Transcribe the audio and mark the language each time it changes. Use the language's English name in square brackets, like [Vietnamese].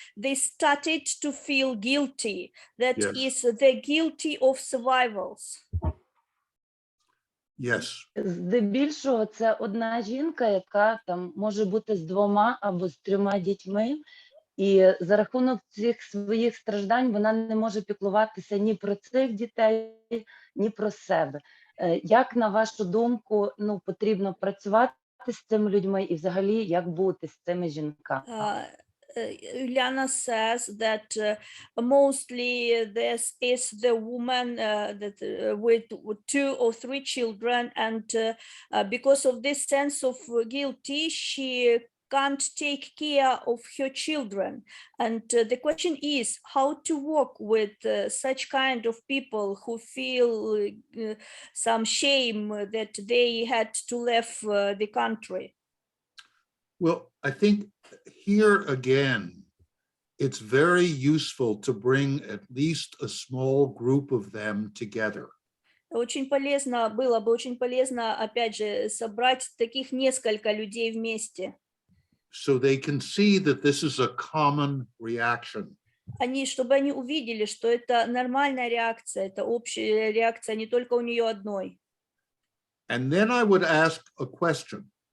[English] They started to feel guilty. That Yes. is the guilty of survivals. Yes. [Ukrainian] Здебільшого це одна жінка, яка там може бути з 2 або з 3 дітьми, і за рахунок цих своїх страждань вона не може піклуватися ні про цих дітей, ні про себе. Як, на вашу думку, потрібно працювати з цими людьми і взагалі як бути з цими жінками? [English] Uliana says that mostly this is the woman that with 2 or 3 children, and because of this sense of guilty, she can't take care of her children. And the question is how to work with such kind of people who feel some shame that they had to leave the country. Well, I think here again, it's very useful to bring at least a small group of them together. [Russian] Было бы очень полезно, опять же, собрать таких несколько людей вместе. [English] So they can see that this is a common reaction. [Russian] Чтобы они увидели, что это нормальная реакция, это общая реакция, не только у нее одной. [English] And then I would ask a question.